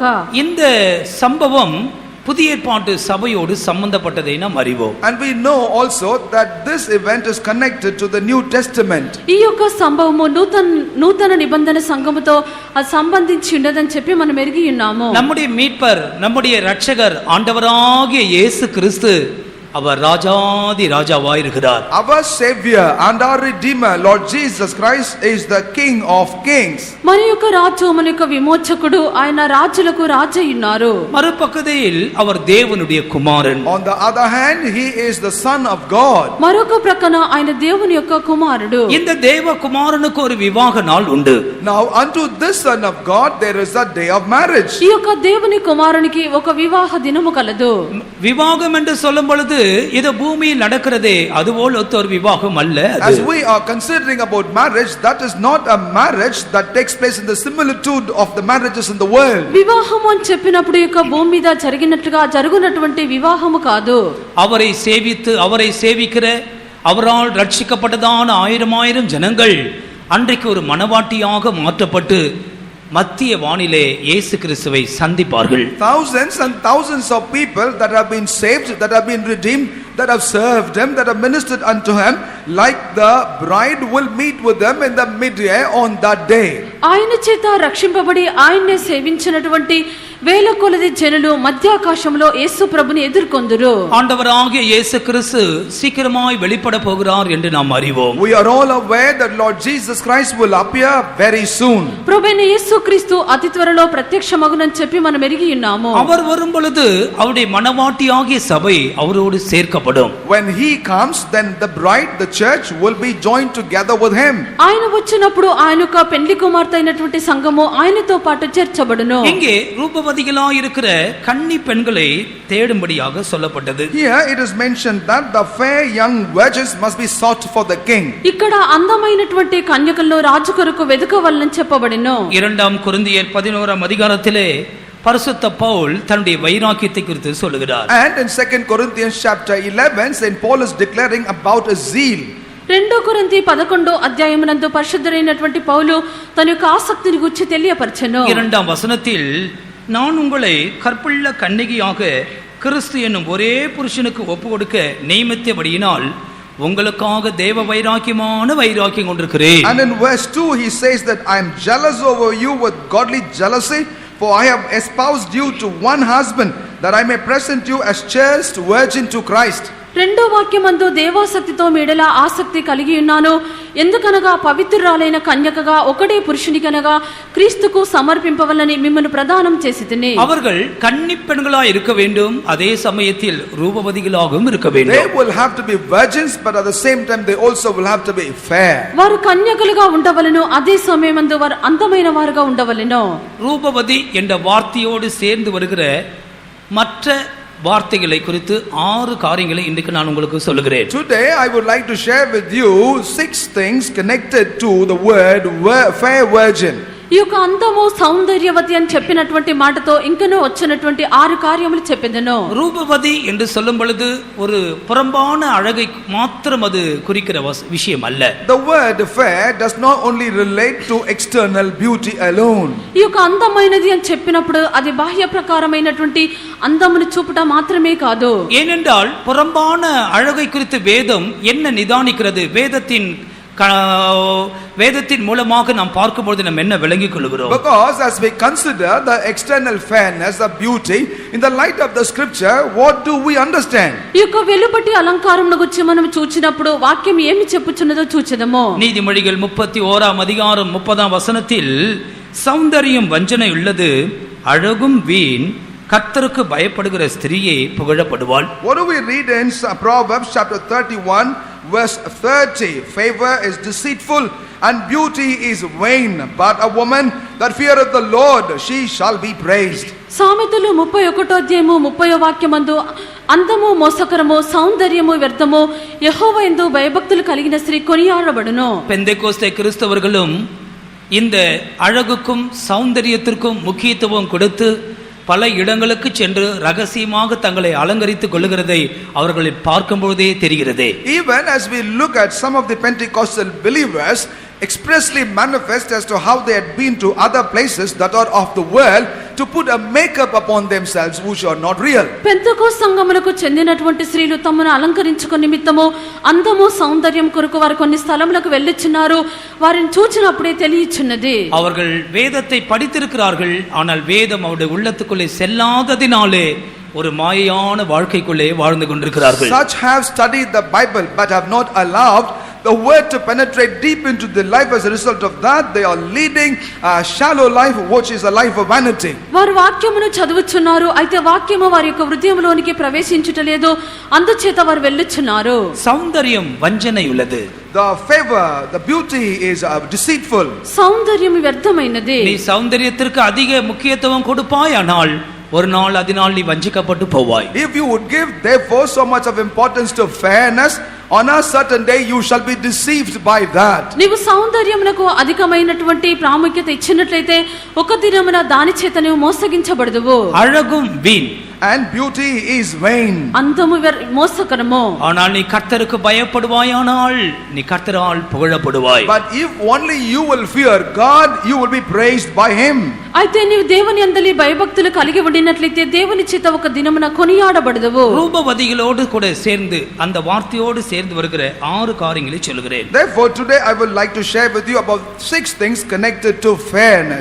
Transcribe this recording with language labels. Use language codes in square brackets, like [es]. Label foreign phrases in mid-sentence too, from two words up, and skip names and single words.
[ta] இந்த சம்பவம் புதிய ஏற்பாட்டு சபையோடு சம்பந்தப்பட்டதை நாம் அறிவோம். [en] And we know also that this event is connected to the New Testament. [te] ఈ యొక్క సంభవము నూతన నిబంధన సంఘముతో సంబంధించి ఉండదని చెప్పి మనం ఎరిగి ఉన్నాము. [ta] நம்முடைய மீட்பர், நம்முடைய இரட்சகர் ஆண்டவராகிய இயேசு கிறிஸ்து அவர் ராஜாதி ராஜாவாயிருக்கிறார். [en] Our savior and our redeemer Lord Jesus Christ is the king of kings. [te] మన యొక్క రాజు, మన యొక్క విమోచకుడు, ఆయన రాజులకు రాజు ఉన్నారు. [ta] மறுபக்கத்தில் அவர் தேவனுடைய குமாரன். [en] On the other hand, he is the son of God. [te] మరొక ప్రక్కన ఆయన దేవుని యొక్క కుమారుడు. [ta] இந்த தேவ குமாரனுக்கு ஒரு விவாக நாள் உண்டு. [en] Now unto this son of God there is a day of marriage. [te] ఈ యొక్క దేవుని కుమారునికి ఒక వివాహ దినము కలదు. [ta] விவாகம் என்று சொல்லும் பொழுது இது பூமியில் நடக்கிறதே அதுபோல் ஒரு விவாகம் அல்ல. [en] As we are considering about marriage, that is not a marriage that takes place in the similitude of the marriages in the world. [te] వివాహం అని చెప్పినప్పుడు యొక్క భూమి మీద జరిగినట్లుగా జరుగునటువంటి వివాహము కాదు. [ta] அவரை சேவித்து அவரை சேவிக்கிற அவரால் ரட்சிக்கப்பட்டதான ஆயிரம் ஜனங்கள் அன்றைக்கு ஒரு மணவாட்டியாக மாற்றப்பட்டு மத்திய வானிலே இயேசு கிறிஸ்துவை சந்திப்பார்கள். [en] Thousands and thousands of people that have been saved, that have been redeemed, that have served him, that have ministered unto him, like the bride will meet with them in the mid-air on that day. [te] ఆయన చేత రక్షింపబడి ఆయన్నే సేవించినటువంటి వేల కొలది జనులు మధ్యాకాశంలో యేసు ప్రభుని ఎదుర్కొందురు. [ta] ஆண்டவராகிய இயேசு கிறிஸ்து சீக்கிரமாய் வெளிப்பட போகிறார் என்று நாம் அறிவோம். [en] We are all aware that Lord Jesus Christ will appear very soon. [te] ప్రభువైన యేసుక్రీస్తు అతి త్వరలో ప్రత్యక్షమగునని చెప్పి మనం ఎరిగి ఉన్నాము. [ta] அவர் வரும் பொழுது அவருடைய மணவாட்டியாகிய சபை அவரோடு சேர்க்கப்படும். [en] When he comes, then the bride, the church will be joined together with him. [te] ఆయన వచ్చినప్పుడు ఆయన యొక్క పెండ్లి కుమార్తె అయినటువంటి సంఘము ఆయనతో పాటు చేర్చబడును. [ta] இங்கே ரூபவதிகளாய் இருக்கிற கன்னி பெண்களை தேடும்படியாக சொல்லப்பட்டது. [en] Here it is mentioned that the fair young virgins must be sought for the king. [te] ఇక్కడ అందమైనటువంటి కన్యకలను రాజు కొరకు వెదకవలెనని చెప్పబడెను. [ta] 2 కొరింథీయர் 11 அதிகாரத்திலே பரிசுத்த பவுல் தன்னுடைய வைராக்கியத்தை குறித்து சொல்லுகிறார். [en] And in 2 Corinthians chapter 11, St. Paul is declaring about a zeal. [te] 2 కొరింథీ 11 అధ్యాయమునందు పరిశుద్ధుడైనటువంటి పౌలు తన యొక్క ఆసక్తిని గురించి తెలియపరచెను. [ta] 2 வசனத்தில் நான் உங்களை கற்புள்ள கன்னிகையாக கிறிஸ்து என்னும் ஒரே புருஷனுக்கு ஒப்பு கொடுக்க நியமித்தபடியினால் உங்களுக்காக தேவ வைராக்கியமான வைராக்கியம் கொண்டிருக்கிறேன். [en] And in verse 2 he says that I am jealous over you with godly jealousy, for I have espoused you to one husband, that I may present you as chaste virgin to Christ. [te] రెండో వాక్యమందు దేవాసక్తితో మీడల ఆసక్తి కలిగి ఉన్నాను, ఎందుకనగా పవిత్రురాలైన కన్యకగా ఒకడే పురుషునికనగా క్రీస్తుకు సమర్పింపవలని మిమ్మల్ని ప్రదానం చేసితిని. [ta] அவர்கள் கன்னி பெண்களாய் இருக்க வேண்டும், அதே சமயத்தில் ரூபவதிகளாகவும் இருக்க வேண்டும். [en] They will have to be virgins, but at the same time they also will have to be fair. [te] వారు కన్యకలుగా ఉండవలెను, అదే సమయమందు వారు అందమైన వారుగా ఉండవలెను. [ta] ரூபவதி என்ற வார்த்தையோடு சேர்ந்து வருகிற மற்ற வார்த்தைகளை குறித்து 6 காரியங்களை இன்றைக்கு நான் உங்களுக்கு சொல்லுகிறேன். [en] Today I would like to share with you 6 things connected to the word fair virgin. [te] ఈ యొక్క అందము సౌందర్యవతి అని చెప్పినటువంటి మాటతో ఇంకనూ వచ్చినటువంటి 6 కార్యములు చెప్పెదను. [ta] ரூபவதி என்று சொல்லும் பொழுது ஒரு புறம்பான அழகை மாத்திரம் அது குறிக்கிற விஷயம் அல்ல. [en] The word fair does not only relate to external beauty alone. [te] ఈ యొక్క అందమైనది అని చెప్పినప్పుడు అది బాహ్య ప్రకారమైనటువంటి అందమును చూపుట మాత్రమే కాదు. [ta] ஏனென்றால் புறம்பான அழகை குறித்து வேதம் என்ன நிதானிக்கிறது? வேதத்தின் மூலமாக நாம் பார்க்கும்போது நாம் என்ன விளங்கிக் கொள்கிறோம்? [en] Because as we consider the external fairness, the beauty, in the light of the scripture, what do we understand? [te] ఈ యొక్క వెలుపటి అలంకారమును గురించి మనం చూచినప్పుడు వాక్యం ఏమి చెప్పుచున్నదో చూచెదము. [ta] நீதிமொழிகள் 31 அதிகாரம் 30 வசனத்தில் சௌந்தரியம் வஞ்சனை உள்ளது, அழகும் வீண், கர்த்தருக்கு பயப்படுகிற ஸ்திரீயே புகழப்படுவாள். [en] What do we read in Proverbs chapter 31 verse 30, favor is deceitful and beauty is vain, but a woman that feareth the Lord, she shall be praised. [te] సామెతలు 31వ అధ్యాయము 30వ వాక్యమందు అందము మోసకరము సౌందర్యము వ్యర్థము యెహోవా యందు భయభక్తులు కలిగిన స్త్రీ కొనియాడబడును. [ta] பெந்தேகோஸ்தே கிறிஸ்தவர்களும் இந்த அழகுக்கும் சௌந்தரியத்திற்கும் முக்கியத்துவம் கொடுத்து பல இடங்களுக்கு சென்று ரகசியமாக தங்களை அலங்கரித்துக் கொள்ளுகிறதை அவர்களை பார்க்கும்போதே தெரிகிறது. [en] Even as we look at some of the Pentecostal believers expressly manifest as to how they had been to other places that are of the world to put a makeup upon themselves which are not real. [te] పెంతెకోస్తు సంఘములకు చెందినటువంటి స్త్రీలు తమను అలంకరించుకునే నిమిత్తము అందము సౌందర్యం కొరకు వారు కొన్ని స్థలములకు వెళ్ళుచున్నారు. వారిని చూచినప్పుడే తెలియచున్నది. [ta] அவர்கள் வேதத்தை படித்திருக்கிறார்கள், ஆனால் வேதம் அவருடைய உள்ளத்துக்குள்ளே செல்லாததினாலே ஒரு மாயையான வாழ்க்கைக்குள்ளே வாழ்ந்து கொண்டிருக்கிறார்கள். [en] Such have studied the Bible but have not allowed the word to penetrate deep into their life. As a result of that, they are leading a shallow life, which is a life of vanity. [te] వారు వాక్యమును చదువుచున్నారు, అయితే వాక్యము వారి యొక్క హృదయములోనికి ప్రవేశించుటలేదు, అందుచేత వారు వెళ్ళుచున్నారు. [ta] சௌந்தரியம் வஞ்சனை உள்ளது. [en] The favor, the beauty is deceitful. [te] సౌందర్యం వ్యర్థమైనది. [ta] நீ சௌந்தரியத்திற்கு அதிக முக்கியத்துவம் கொடுப்பாயானால் ஒரு நாள் அதனால் நீ வஞ்சிக்கப்பட்டு போவாய். [en] If you would give therefore so much of importance to fairness, on a certain day you shall be deceived by that. [te] నీవు సౌందర్యమునకు అధికమైనటువంటి ప్రాముఖ్యత ఇచ్చినట్లయితే ఒక దినమున దాని చేత నీవు మోసగించబడదువు. [ta] அழகும் வீண் [en] and beauty is vain. [te] అందము మోసకరము. [ta] ஆனால் நீ கர்த்தருக்கு பயப்படுவாயானால் நீ கர்த்தரால் புகழப்படுவாய். [en] But if only you will fear God, you will be praised by him. [te] అయితే నీవు దేవుని యందలి భయభక్తులు కలిగి ఉండినట్లయితే దేవుని చేత ఒక దినమున కొనియాడబడదువు. [ta] ரூபவதிகளோடு கூட சேர்ந்து அந்த வார்த்தையோடு சேர்ந்து வருகிற 6 காரியங்களை சொல்கிறேன். [en] Therefore today I would like to share with you about 6 things connected to fairness.